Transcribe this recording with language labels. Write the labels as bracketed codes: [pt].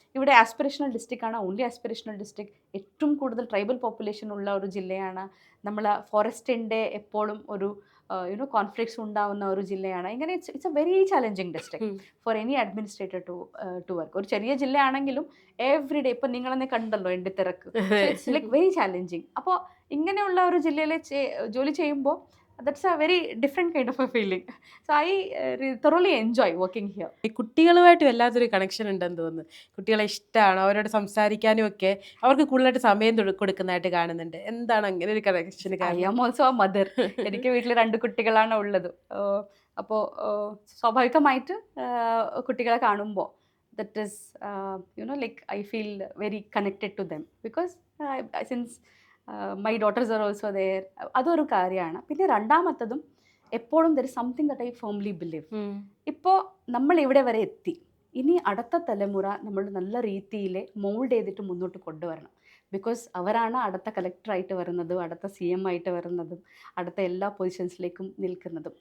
[ml] ഇവിടെ aspirational district ആണ്, only aspirational district. ഏറ്റവും കൂടുതൽ ട്രൈബൽ പോപ്പുലേഷൻ ഉള്ള ഒരു ജില്ലയാണ്. നമ്മൾ ഫോറസ്റ്റിൻ്റെ എപ്പോഴും ഒരു കോൺഫ്ലിക്ട്സ് ഉണ്ടാവുന്ന ഒരു ജില്ലയാണ്. [en] ഇങ്ങനെ it's a very challenging district for any administrator to work. [ml] ഒരു ചെറിയ ജില്ലയാണെങ്കിലും [en] every day [ml] ഇപ്പം നിങ്ങളെന്നെ കണ്ടല്ലോ എൻ്റെ തിരക്ക്. [en] It's like very challenging. [ml] അപ്പോൾ ഇങ്ങനെയുള്ള ഒരു ജില്ലയിൽ ജോലി ചെയ്യുമ്പോൾ [en] that's a very different kind of a feeling. So I thoroughly enjoy working here. [ml] കുട്ടികളുമായിട്ട് വല്ലാത്തൊരു കണക്ഷൻ ഉണ്ടെന്ന് തോന്നുന്നു. കുട്ടികളെ ഇഷ്ടമാണ്, അവരോട് സംസാരിക്കാനും ഒക്കെ അവർക്ക് കൂടുതലായിട്ട് സമയം കൊടുക്കുന്നതായിട്ട് കാണുന്നുണ്ട്. എന്താണ് അങ്ങനെ ഒരു connection? [en] I am also a mother. [ml] എനിക്ക് വീട്ടിൽ 2 കുട്ടികളാണ് ഉള്ളത്. അപ്പോൾ സ്വാഭാവികമായിട്ട് കുട്ടികളെ കാണുമ്പോൾ [en] that is like I feel very connected to them because since my daughters are also there. [ml] അതൊരു കാര്യമാണ്. പിന്നെ രണ്ടാമത്തതും എപ്പോഴും [en] There is something that I firmly believe. [ml] ഇപ്പോൾ നമ്മൾ ഇവിടെ വരെ എത്തി, ഇനി അടുത്ത തലമുറ നമ്മൾ നല്ല രീതിയിൽ മോൾഡ് ചെയ്തിട്ട് മുന്നോട്ട് കൊണ്ടുവരണം. ബിക്കോസ് അവരാണ് അടുത്ത കളക്ടറായിട്ട് വരുന്നതും അടുത്ത CM ആയിട്ട് വരുന്നതും അടുത്ത എല്ലാ പൊസിഷൻസിലേക്കും നിൽക്കുന്നതും.